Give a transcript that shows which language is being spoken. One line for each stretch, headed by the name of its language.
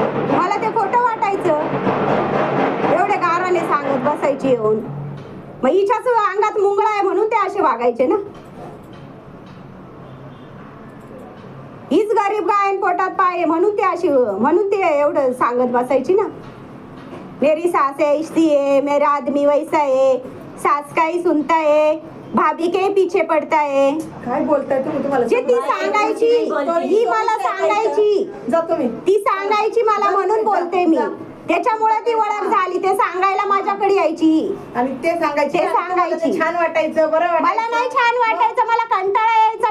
Marathi: मला ते खोटं वाटायचं, एवढे गाराने सांगत बसायची येऊन. मग हिच्याच अंगात मुंगळा आहे म्हणून ते असे वागायचे ना. हीच गरीब गाय आणि पोटात पाय आहे म्हणून ते अशी, म्हणून ते एवढं सांगत बसायची ना.
Hindi: मेरी सास ऐसी है, मेरा आदमी वैसा है, सास का ही सुनता है, भाभी के पीछे पडता है.
Marathi: काय बोलताय तुम्ही? तुम्हाला जे ती सांगायची, ही मला सांगायची, जा तुम्ही. ती सांगायची मला म्हणून बोलते मी. त्याच्यामुळे ती ओळख झाली. ते सांगायला माझ्याकडे यायची आणि ते सांगायचे, ते सांगायची. छान वाटायचं, बरं वाटायचं. मला नाही छान वाटायचं, मला कंटाळा यायचा.